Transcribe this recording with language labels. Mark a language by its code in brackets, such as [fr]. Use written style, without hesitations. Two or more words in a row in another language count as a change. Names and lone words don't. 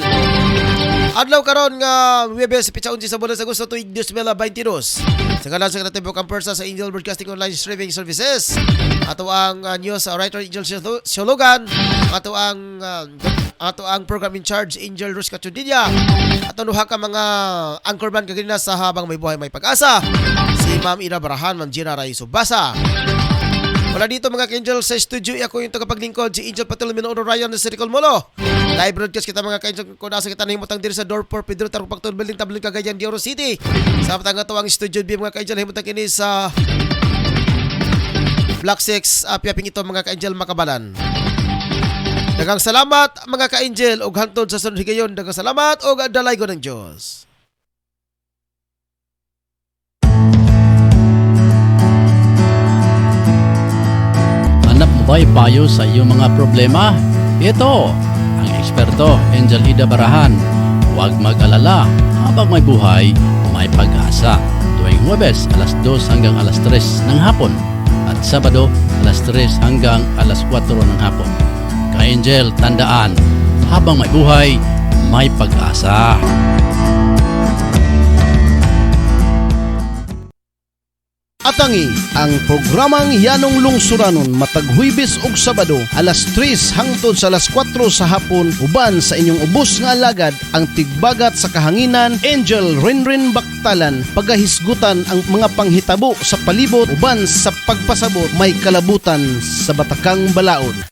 [ceb] Adlaw karon nga Webes pitsa 11 sa bulan sa Agosto tuig 2022. Sa ngalan sa Kreatibo Kampersa sa Angel Broadcasting Online Streaming Services. Ato ang [en] news writer [ceb] Angel Siologan. Ato ang [en] program in charge [ceb] Angel Rus Cachudilla. Ato nuha ka mga anchorman kagina sa Habang May Buhay May Pag-asa. Si Ma'am Ina Barahan, Ma'am Gina Ray Subasa. Wala dito mga ka-angel sa studio. [tl] Ako yung tagapaglingkod si Angel Patel Minooro Ryan sa Circle Molo. [en] Live broadcast [ceb] kita mga ka-angel kung nasa kita nahimutang diri sa Dorpor Pedro Tarong Pagtun Building Tabling Cagayan de Oro City. Sa matang ito ang studio B mga ka-angel himutang kini sa Block 6 Piaping ito mga ka-angel Makabalan. Dagang salamat mga ka-angel og hantod sa sunod higayon. Dagang salamat og dalay ko ng Diyos. [tl] May payo sa iyong mga problema? Ito, ang eksperto, Angel Ida Barahan. Huwag mag-alala, habang may buhay, may pag-asa. Tuwing Huwebes, alas 2 hanggang alas 3 ng hapon. At Sabado, alas 3 hanggang alas 4 ng hapon. Ka-Angel, tandaan, habang may buhay, may pag-asa. [ceb] Atangi ang programang Yanong Lungsuranon matag Huwebes ug Sabado alas 3 hangtod sa alas 4 sa hapon uban sa inyong ubos nga alagad ang tigbagat sa kahanginan Angel Renren Baktalan pagahisgutan ang mga panghitabo sa palibot uban sa pagpasabot may kalabutan sa Batakang Balaod.